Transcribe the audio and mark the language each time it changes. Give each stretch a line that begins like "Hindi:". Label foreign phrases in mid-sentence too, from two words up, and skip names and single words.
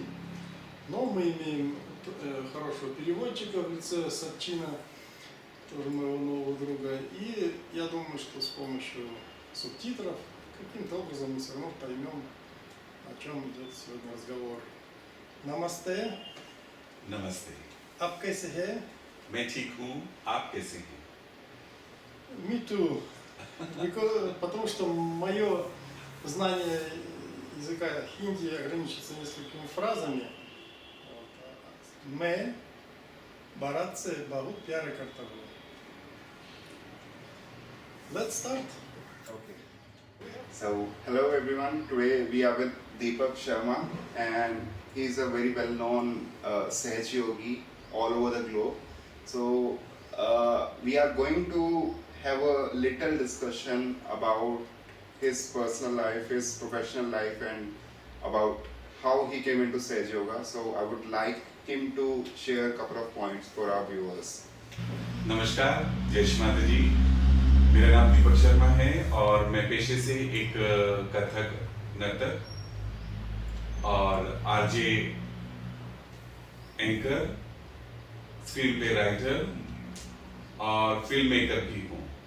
Russian: Но мы имеем хорошего переводчика в лице Сачина, тоже моего нового друга, и я думаю, что с помощью субтитров каким-то образом мы все равно поймем, о чем идет сегодня разговор. Намасте.
Hindi: नमस्ते। आप कैसे हैं? मैं ठीक हूँ, आप कैसे हैं?
English: Me too.
Russian: Потому что мое знание языка хинди ограничится несколькими фразами.
Hindi: मैं भारत से बहुत प्यार करता हूँ.
English: Let's start. Okay. So, hello everyone. Today we are with Deepak Sharma, and he is a very well-known Sahaj Yogi all over the globe. So, we are going to have a little discussion about his personal life, his professional life, and about how he came into Sahaj Yoga. So, I would like him to share a couple of points for our viewers.
Hindi: नमस्कार, जय श्री माता जी। मेरा नाम दीपक शर्मा है और मैं पेशे से एक कथक नर्तक और
English: RJ anchor, screen play writer
Hindi: और
English: film maker
Hindi: भी हूँ।